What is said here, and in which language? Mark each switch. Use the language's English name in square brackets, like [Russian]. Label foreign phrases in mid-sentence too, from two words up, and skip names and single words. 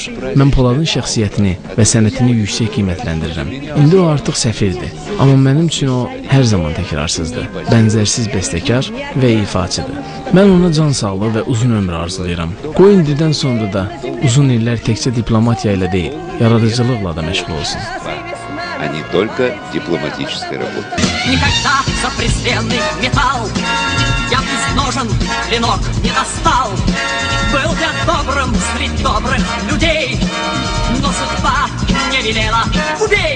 [Azerbaijani] Mən Poladın şəxsiyyətini və sənətini yüksək qiymətləndirirəm. İndi o artıq səfirdir. Amma mənim üçün o hər zaman təkrarsızdır, bənzərsiz bəstəkar və ifaçıdır. Mən ona can sağlığı və uzun ömür arzulayıram. Qoy indidən sonra da uzun illər təkcə diplomatiya ilə deyil, yaradıcılıqla da məşğul olsun. [Russian] А не только дипломатической работой. Никогда за презренный металл я из ножен клинок не достал. Был я добрым среди добрых людей, но судьба мне велела: убей.